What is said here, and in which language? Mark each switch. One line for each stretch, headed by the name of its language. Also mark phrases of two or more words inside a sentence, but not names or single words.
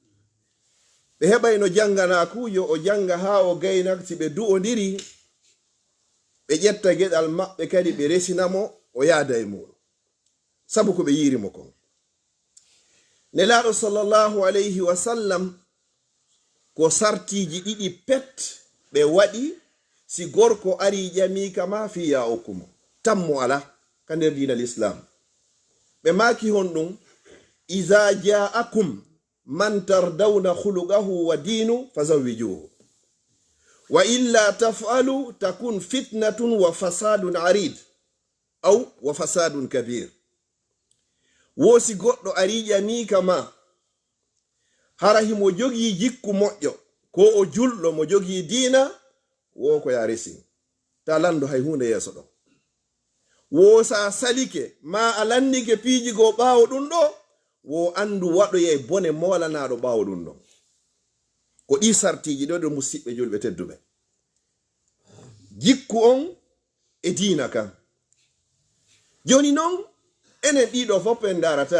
Fula: ɓe heɓay no janganaku, yo o janga ha o gayna, si ɓe du'odiri ɓe ƴetta geɗal maɓɓe kadi ɓe resinamo o yaada e muɗum, sabu ko ɓe yirimo kon. nelaɗo
Arabic: صلى الله عليه وسلم
Fula: ko sartiji ɗiɗi pet ɓe waɗi si gorko ari ƴamika ma fiya okkumo, tammo ala ka nder dina l'islam. ɓe maki hon ɗum:
Arabic: إذا جاءكم من ترضون خلقه ودينه فزوجوه وإلا تفعلوا تكن فتنة وفساد عريض أو وفساد كبير.
Fula: wosi goɗɗo ari ƴamika ma, hara himo jogi jikku moƴƴo, ko o julɗo mo jogi diina, wo ko ya resi ta lando hay hunde yeso ɗo. wo sa salike ma alannike piiji go ɓaawo ɗum ɗo wo andu waɗoye bone molanaɗo ɓaawo ɗum ɗo ko ɗi sartiji ɗo ɗo musidɓe julɓe tedduɓe jikku on e diina kan joni noon enen ɗiɗo fof en darata